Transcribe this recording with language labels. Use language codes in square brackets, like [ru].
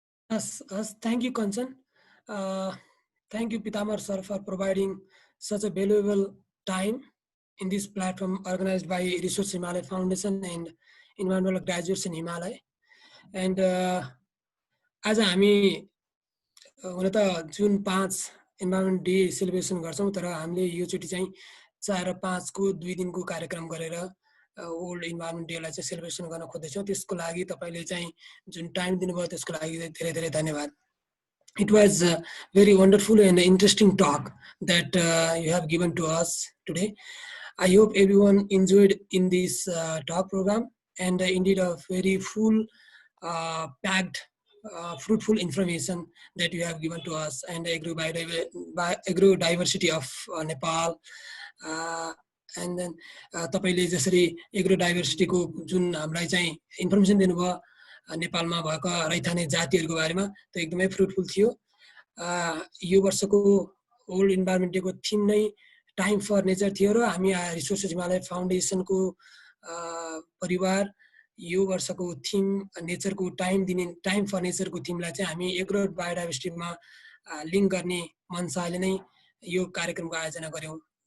[en] thank you Kanchan thank you Pitambar sir for providing such a valuable time in this platform organised by Resource Himalaya Foundation and environmental graduates in Himalaya and [ne] आज हामी हुन त जुन 5 environment day celebration गर्छौँ तर हामीले योचोटि चाहिँ 4 र 5 को 2 दिनको कार्यक्रम गरेर वर्ल्ड इन्भाइरोन्मेन्ट डेलाई चाहिँ सेलिब्रेसन गर्न खोज्दैछौँ। त्यसको लागि तपाईँले चाहिँ जुन टाइम दिनुभयो त्यसको लागि धेरै धेरै धन्यवाद। [en] It was a very wonderful and interesting talk that you have given to us today. I hope everyone enjoyed in this talk program, and indeed a very full packed fruitful information that you have given to us, and agro-diversity of Nepal. And then [ne] तपाईले जसरी agro-diversity को जुन हामीलाई चाहिँ information दिनुभयो नेपालमा भएको रैथाने जातिहरूको बारेमा, त्यो एकदमै फ्रुटफुल थियो। यो वर्षको वर्ल्ड इन्भाइरोन्मेन्ट डेको थिम नै टाइम फर नेचर थियो र हामी रिसोर्सेस हिमालय फाउन्डेसनको परिवार यो वर्षको थिम नेचरको टाइम फर नेचरको थिमलाई चाहिँ हामी एग्रो बायोडाइभर्सिटीमा लिङ्क गर्ने मनसाले नै यो कार्यक्रमको आयोजना गर्यौं।